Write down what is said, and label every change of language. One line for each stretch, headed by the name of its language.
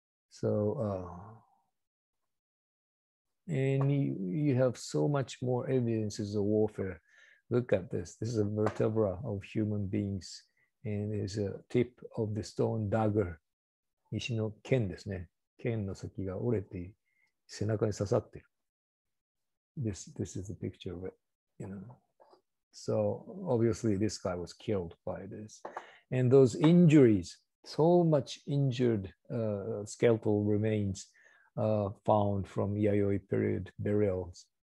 English: So, and you have so much more evidences of warfare. Look at this. This is a vertebra of human beings, and there's a tip of the stone dagger.
Japanese: 石の剣ですね。剣の先が折れて背中に刺さってる。
English: This is a picture of it, So obviously this guy was killed by this. And those injuries, so much injured skeletal remains found from Yayoi period burials.